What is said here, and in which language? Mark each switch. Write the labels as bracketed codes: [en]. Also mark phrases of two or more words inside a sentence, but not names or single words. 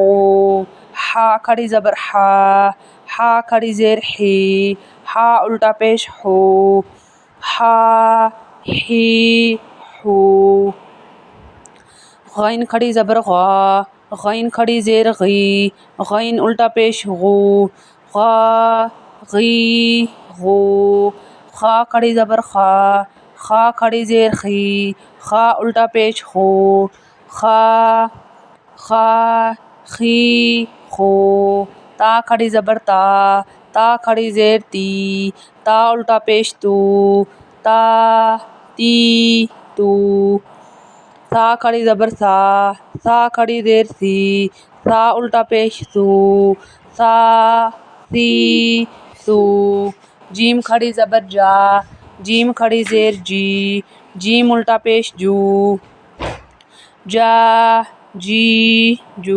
[ur] ہا کھڑی زبر ہا، ہا کھڑی زیر ہی، ہا الٹا پیش ہو، ہا ہی ہو۔ غین کھڑی زبر غا، غین کھڑی زیر غی، غین الٹا پیش غو، غا غی غو۔ خا کھڑی زبر خا، خا کھڑی زیر خی، خا الٹا پیش خو، خا خا خی خو۔ تا کھڑی زبر تا، تا کھڑی زیر تی، تا الٹا پیش تو، تا تی تو۔ سا کھڑی زبر سا، سا کھڑی زیر سی، سا الٹا پیش سو، سا سی سو۔ جیم کھڑی زبر جا، جیم کھڑی زیر جی، جیم الٹا پیش جو، جا جی جو۔